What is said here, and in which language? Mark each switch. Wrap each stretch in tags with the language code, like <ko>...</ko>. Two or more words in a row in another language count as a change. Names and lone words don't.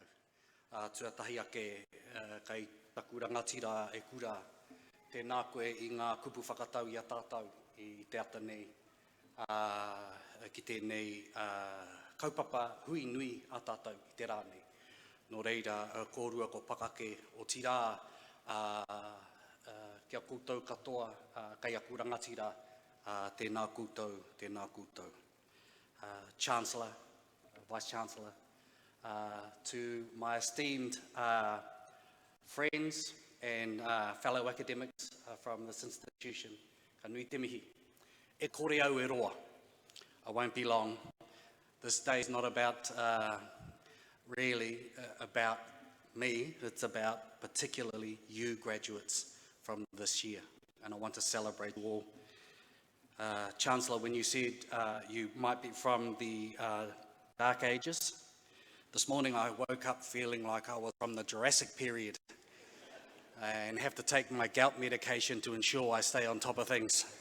<mi>Tuatahi ake kai taku rangatira e kura tēnā koe I ngā kupu whakatau I a tātou I te ata nei ki tēnei kaupapa hui nui a tātou I te rā nei. Nō reira, kōrua ko pakake o tira kia koutou katoa kai aku rangatira tēnā koutou, tēnā koutou.</mi> <en>Chancellor, Vice-Chancellor, to my esteemed friends and fellow academics from this institution,</en> <mi>ka nui te mihi. E kore au e roa.</mi> <en>I won't be long. This day is not about, really about me, it's about particularly you graduates from this year. And I want to celebrate you all. Chancellor, when you said you might be from the Dark Ages, this morning I woke up feeling like I was from the Jurassic period and have to take my gout medication to ensure I stay on top of things.</en>